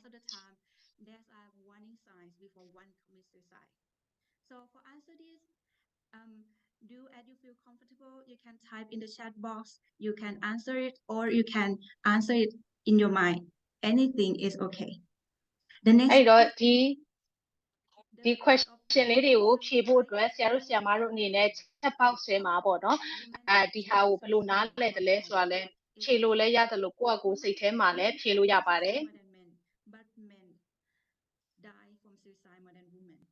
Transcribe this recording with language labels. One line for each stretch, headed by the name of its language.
English: There's warning signs before one commits suicide. So for answer this, as you feel comfortable, you can type in the chat box, you can answer it or you can answer it in your mind. Anything is okay. The next
Burmese: အဲ့တော့ဒီ question လေးတွေကိုဖြေဖို့အတွက်ဆရာတို့ဆရာမတို့အနေနဲ့ chat box ထဲမှာပေါ့နော်ဒီဟာကိုဘယ်လိုနားလည်တယ်လဲဆိုတာလဲဖြေလို့လဲရတယ်လို့ကိုယ့်အကိုစိတ်ထဲမှာလဲဖြေလို့ရပါတယ်
English: But men die from suicide more than women.